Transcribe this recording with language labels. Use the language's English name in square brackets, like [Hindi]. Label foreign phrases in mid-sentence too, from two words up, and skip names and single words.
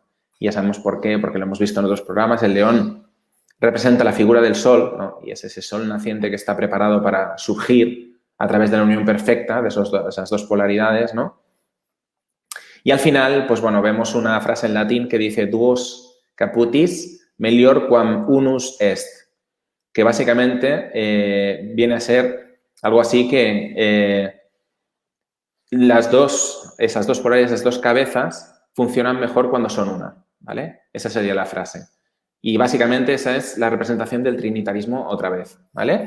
[Spanish] Y ya sabemos por qué, porque lo hemos visto en otros programas. El león representa la figura del sol, ¿no? Y es ese sol naciente que está preparado para surgir a través de la unión perfecta de esas dos polaridades, ¿no? Y al final, pues bueno, vemos una frase en latín que dice [Latin] duos caputis melior quam unus est, [Spanish] que básicamente viene a ser algo así que esas dos polaridades, esas dos cabezas, funcionan mejor cuando son una, ¿vale? Esa sería la frase. Y básicamente esa es la representación del trinitarismo otra vez, ¿vale?